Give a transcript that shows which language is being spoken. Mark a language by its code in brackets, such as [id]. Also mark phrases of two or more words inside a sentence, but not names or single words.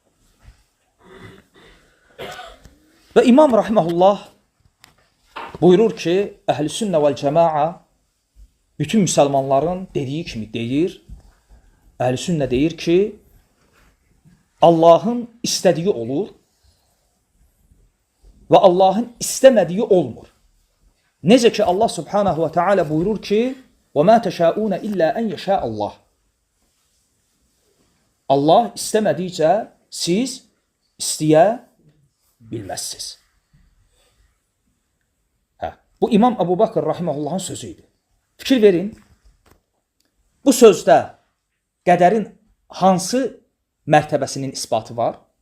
[az] Və İmam Rahiməhullah buyurur ki, Əhl-i Sünnə vəl Cəmaə bütün müsəlmanların dediyi kimi deyir, Əhl-i Sünnə deyir ki, Allahın istədiyi olur və Allahın istəmədiyi olmur. Necə ki Allah [ar] سبحانه وتعالى [az] buyurur ki, [ar] وَمَا تَشَاءُونَ إِلَّا أَنْ يَشَاءَ Allah. [az] Allah istəmədikcə siz istəyə bilməzsiniz. Bu İmam Əbu Bakır Rahiməhullahın sözüydü. Fikir verin, bu sözdə qədərin hansı mərtəbəsinin isbatı var?